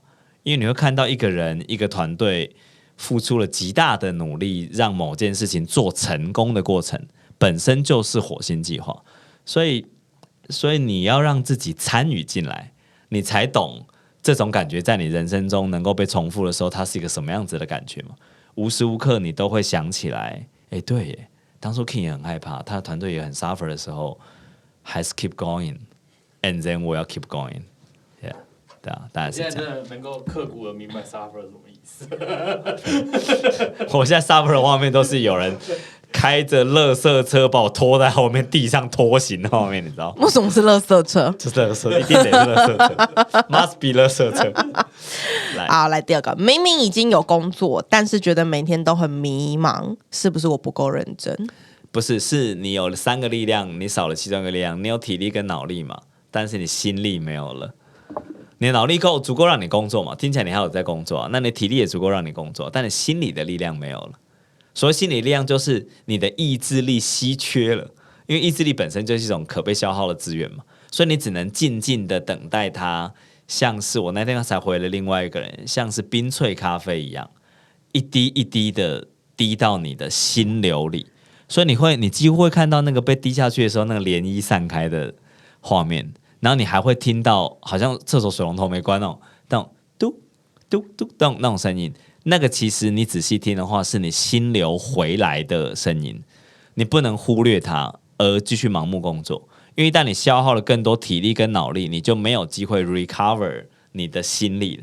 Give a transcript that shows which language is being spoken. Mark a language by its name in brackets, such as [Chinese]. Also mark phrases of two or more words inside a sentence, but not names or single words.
[Chinese] 因为你會看到一個人一個團隊付出了極大的努力讓某件事情做成功的過程本身就是火星計劃。所以你要讓自己參與進來，你才懂這種感覺在你人生中能夠被重複的時候，它是一個什麼樣子的感覺嗎？無時無刻你都會想起來，哎，對耶，當初 King 也很害怕，他的團隊也很 suffer 的時候，還是 [English] keep going， and then [Chinese] 我要 [English] keep going， [Chinese] yeah，對啊，大概是這樣。現在真的能夠刻骨的明白 suffer 是什麼意思？我現在 suffer 的畫面都是有人開着垃圾車把我拖在後面，地上拖行的畫面，你知道？為什麼是垃圾車？就是垃圾，一定得是垃圾車 ， [English] must be [Chinese] 垃圾車。好，來第二個，明明已經有工作，但是覺得每天都很迷茫，是不是我不夠認真？不是，是你有了3個力量，你少了其中一個力量。你有體力跟腦力嘛，但是你心力沒有了。你的腦力足夠讓你工作嘛？聽起來你還有在工作啊，那你體力也足夠讓你工作，但你心理的力量沒有了。所謂心理力量，就是你的意志力稀缺了，因為意志力本身就是一種可被消耗的資源嘛，所以你只能靜靜的等待它，像是我那天才回了另外一個人，像是冰萃咖啡一樣，一滴一滴的滴到你的心流裡，所以你幾乎會看到那個被滴下去的時候，那個漣漪散開的畫面，然後你還會聽到好像廁所水龍頭沒關那種嘟嘟嘟那種聲音。那個其實你仔細聽的話，是你心流回來的聲音，你不能忽略它而繼續盲目工作，因為一旦你消耗了更多體力跟腦力，你就沒有機會 recover 你的心力了。